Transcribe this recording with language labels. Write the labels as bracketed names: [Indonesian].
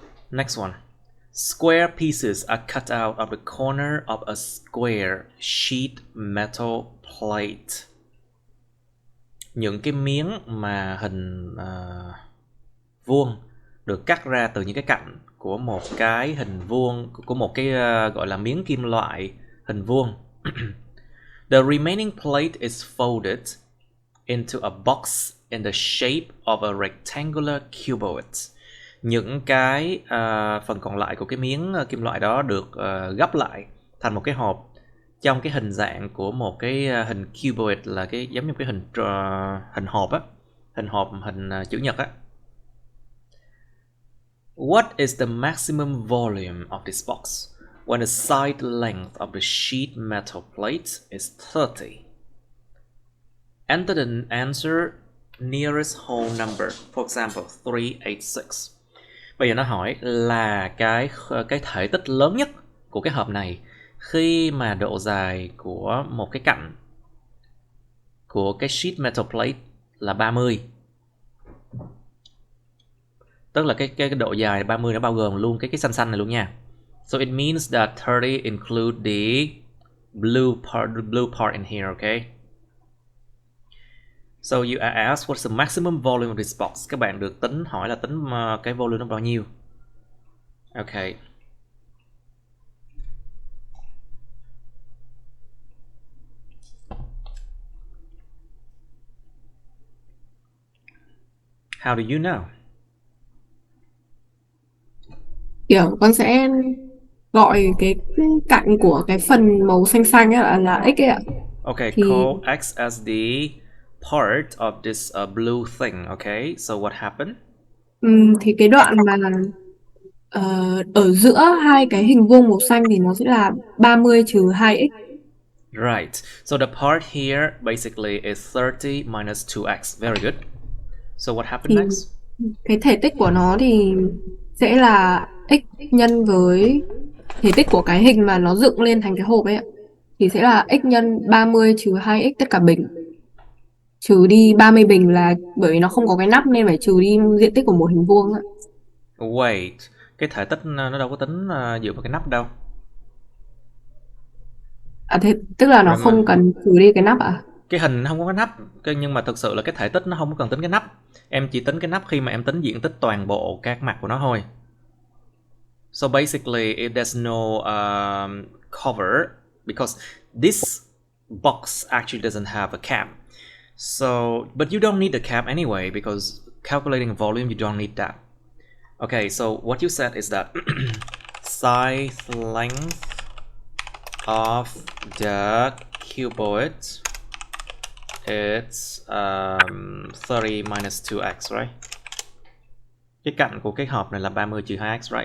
[English] Next one. Square pieces are cut out of the corner of a square sheet metal plate. [Vietnamese] Những cái miếng mà hình vuông được cắt ra từ những cái cạnh của một cái hình vuông, của một cái gọi là miếng kim loại hình vuông. [English] The remaining plate is folded into a box in the shape of a rectangular cuboid. [Vietnamese] Những cái phần còn lại của cái miếng kim loại đó được gấp lại thành một cái hộp trong cái hình dạng của một cái hình cuboid, là cái giống như cái hình hộp á, hình chữ nhật á. [English] What is the maximum volume of this box when the side length of the sheet metal plate is 30? Enter the answer nearest whole number. For example, 386. [Vietnamese] Bây giờ nó hỏi là cái thể tích lớn nhất của cái hộp này khi mà độ dài của một cái cạnh của cái [English] sheet metal plate [Vietnamese] là 30. Tức là cái độ dài 30 nó bao gồm luôn cái xanh xanh này luôn nha. [English] So it means that 30 include the blue part in here, okay? So you are asked what's the maximum volume of this box. [Vietnamese] Các bạn được hỏi là tính cái volume nó bao nhiêu. [English] Okay. How do you know? [Vietnamese] Kiểu con sẽ gọi cái cạnh của cái phần màu xanh xanh ấy là x ấy ạ. [English] Okay, [Vietnamese] thì [English] call x as the part of this blue thing, okay? So what happened? [Vietnamese] Thì cái đoạn mà ở giữa hai cái hình vuông màu xanh thì nó sẽ là 30 trừ 2x. [English] Right. So the part here basically is 30 minus 2x. Very good. So what happened [Vietnamese] Thì [English] next? [Vietnamese] cái thể tích của nó thì sẽ là x nhân với thể tích của cái hình mà nó dựng lên thành cái hộp ấy ạ. Thì sẽ là x nhân 30 trừ 2x tất cả bình. Trừ đi 30 bình là bởi vì nó không có cái nắp nên phải trừ đi diện tích của một hình vuông ạ. Wait, cái thể tích nó đâu có tính dựa vào cái nắp đâu. Thế tức là nó không cần trừ đi cái nắp ạ? Cái hình nó không có cái nắp, nhưng mà thực sự là cái thể tích nó không có cần tính cái nắp. Em chỉ tính cái nắp khi mà em tính diện tích toàn bộ các mặt của nó thôi. [English] So basically, there's no cover because this box actually doesn't have a cap. So, but you don't need the cap anyway because calculating volume, you don't need that. Okay, so what you said is that side length of the cuboid it's 30 minus 2x, right? [Vietnamese] Cái cạnh của cái hộp này là 30 trừ 2x, right?